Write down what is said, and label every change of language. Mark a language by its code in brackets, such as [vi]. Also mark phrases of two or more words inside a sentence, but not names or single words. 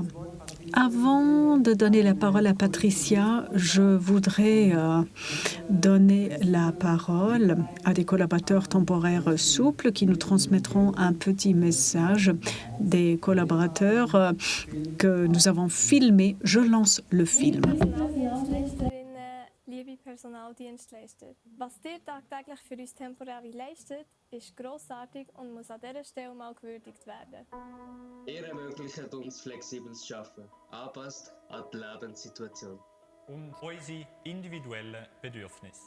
[fr] Avant de donner la parole à Patricia, je voudrais donner la parole à des collaborateurs temporaires souples qui nous transmettront un petit message. Des collaborateurs que nous avons filmés. Je lance le film. [de] Liebe Personaldienstleister, was ihr tagtäglich für uns Temporäre leistet, ist grossartig und muss an dieser Stelle mal gewürdigt werden. Ihr ermöglicht uns flexibles Arbeiten, angepasst an die Lebenssituation. Und unsere individuellen Bedürfnisse.